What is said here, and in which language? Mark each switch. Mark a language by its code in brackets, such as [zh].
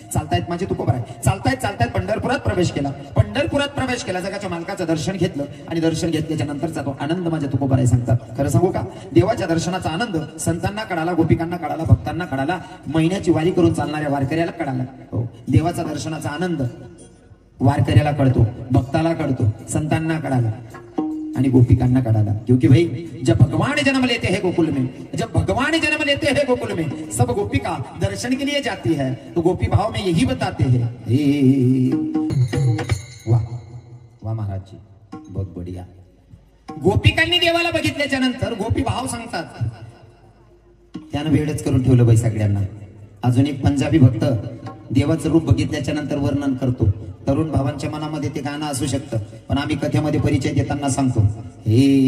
[mr] चालतायत माझे तुकोबाराय चालतायत पंढरपुरात प्रवेश केला. पंढरपुरात प्रवेश केला, जगाच्या मालकाचं दर्शन घेतलं आणि दर्शन घेतल्याच्या नंतरचा तो आनंद माझ्या तुकोबाराय सांगतात. खरं सांगू का, देवाच्या दर्शनाचा आनंद संतांना कळाला, गोपिकांना कळाला, भक्तांना कळाला, महिन्याची वारी करून चालणाऱ्या वारकऱ्याला कळाला. हो, देवाचा दर्शनाचा आनंद वारकऱ्याला कळतो, भक्ताला कळतो, संतांना कळाला आणि गोपिकांना कळाला. [hi] क्योंकि भाई जब भगवान जन्म लेते हैं गोकुल में, जब भगवान जन्म लेते हैं गोकुल में, सब गोपिका दर्शन के लिए जाती है. तो गोपी भाव में यही बताते हैं. वाह वाह महाराज जी, बहुत बढ़िया. [mr] गोपिकांनी देवाला बघितल्याच्या नंतर गोपी भाव सांगतात. त्यानं वेळच करून ठेवलं बाई सगळ्यांना. अजून एक पंजाबी भक्त देवाचं रूप बघितल्याच्या नंतर वर्णन करतो. तरुण भावांच्या मनामध्ये ते गाणं असू शकतं, पण आम्ही कथेमध्ये परिचय देताना सांगतो. हे